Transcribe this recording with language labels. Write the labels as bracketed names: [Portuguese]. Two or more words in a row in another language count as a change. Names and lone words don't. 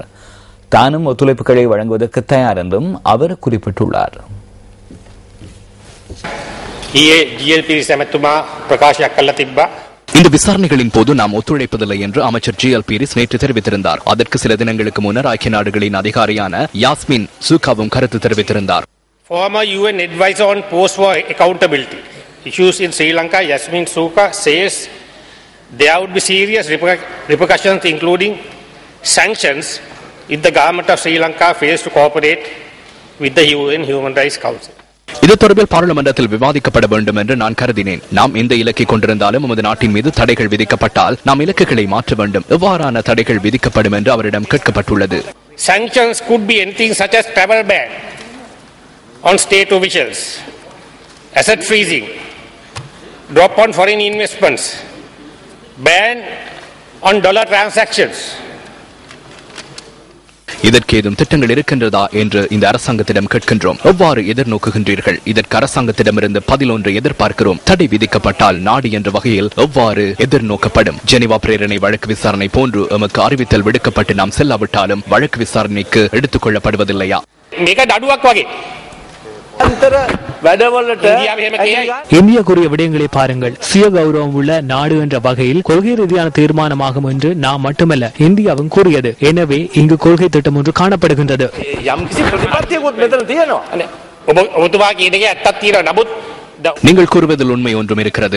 [Tamil] தானும் ஒத்துழைப்புகளை வழங்குவதற்கு தயார் என்றும் அவர் குறிப்பிட்டுள்ளார். இந்த விசாரணைகளின் போது நாம் ஒத்துழைப்பதில்லை என்று அமைச்சர் GL பீரிஸ் நேற்று தெரிவித்திருந்தார். அதற்கு சில தினங்களுக்கு முன்னர் ஐக்கிய நாடுகளின் அதிகாரியான யாஸ்மின் சூகாவும் கருத்து தெரிவித்திருந்தார். [English] Former UN advisor on post-war accountability issues in Sri Lanka, Yasmin Sooka, says there would be serious repercussions including sanctions if the government of Sri Lanka fails to cooperate with the UN Human Rights Council. [Tamil] இது தொடர்பில் பாராளுமன்றத்தில் விவாதிக்கப்பட வேண்டும் என்று நான் கருதினேன். நாம் எந்த இலக்கை கொண்டிருந்தாலும் நமது நாட்டின் மீது தடைகள் விதிக்கப்பட்டால் நாம் இலக்குகளை மாற்ற வேண்டும். எவ்வாறான தடைகள் விதிக்கப்படும் என்று அவரிடம் கேட்கப்பட்டுள்ளது. [English] Sanctions could be anything such as travel ban on state officials, asset freezing, drop on foreign investments, ban on dollar transactions. [Tamil] இதற்கு ஏதும் திட்டங்கள் இருக்கின்றதா என்று இந்த அரசாங்கத்திடம் கேட்கின்றோம். எவ்வாறு எதிர்நோக்குகின்றீர்கள்? இதற்கு அரசாங்கத்திடமிருந்து பதில் ஒன்று எதிர்பார்க்கிறோம். தடை விதிக்கப்பட்டால் நாடு என்ற வகையில் எவ்வாறு எதிர்நோக்கப்படும்? ஜெனீவா பிரேரணை வழக்கு விசாரணை போன்று எமக்கு அறிவித்தல் விடுக்கப்பட்டு நாம் செல்லாவிட்டாலும் வழக்கு விசாரணைக்கு எடுத்துக் கொள்ளப்படுவதில்லையா? [Sinhala] මේක දඩුවක් වගේ. [Tamil] இந்தியா கூறிய விடயங்களை பாருங்கள். சுய கௌரவம் உள்ள நாடு என்ற வகையில் கொள்கை ரீதியான தீர்மானமாகும் என்று நாம் மட்டுமல்ல இந்தியாவும் கூறியது. எனவே இங்கு கொள்கை திட்டம் ஒன்று காணப்படுகின்றது. நீங்கள் கூறுவதில் உண்மை ஒன்றும் இருக்கிறது.